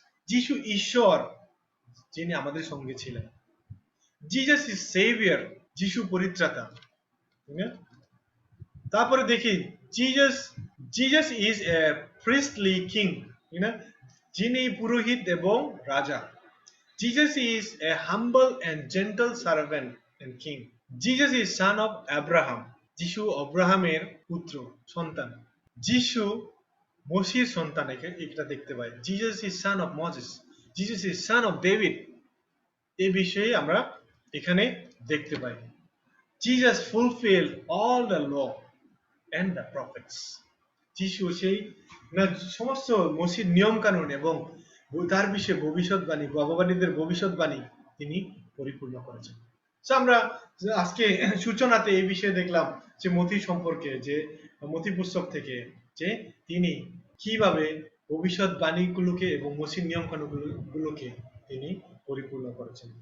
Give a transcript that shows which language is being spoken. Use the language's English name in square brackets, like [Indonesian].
[Bangla] যিশু ঈশ্বর যিনি আমাদের সঙ্গে ছিলেন। [English] Jesus is savior. [Bangla] যিশু পরিত্রাতা। তারপরে দেখি [English] Jesus is a priestly king, [Bangla] যিনি পুরোহিত এবং রাজা। [English] Jesus is a humble and gentle servant and king. Jesus is son of Abraham. [Bangla] যিশু অব্রাহামের পুত্র সন্তান। যিশু মসির সন্তান, এটা দেখতে পাই। [English] Jesus is son of Moses. Jesus is son of David. [Bangla] এই বিষয়ে আমরা এখানে দেখতে পাই। [English] Jesus fulfilled all the law and the prophets. [Bangla] যিশু সেই সমস্ত মসির নিয়ম কানুন এবং তার বিষয়ে ভবিষ্যৎবাণী, ভগবানীদের ভবিষ্যৎবাণী তিনি পরিপূর্ণ করেছেন। আমরা আজকে সূচনাতে এই বিষয়ে দেখলাম যে মথি সম্পর্কে, যে মথি পুস্তক থেকে যে তিনি কিভাবে ভবিষ্যৎবাণীগুলোকে এবং মসির নিয়ম কানুনগুলোকে তিনি পরিপূর্ণ করেছেন।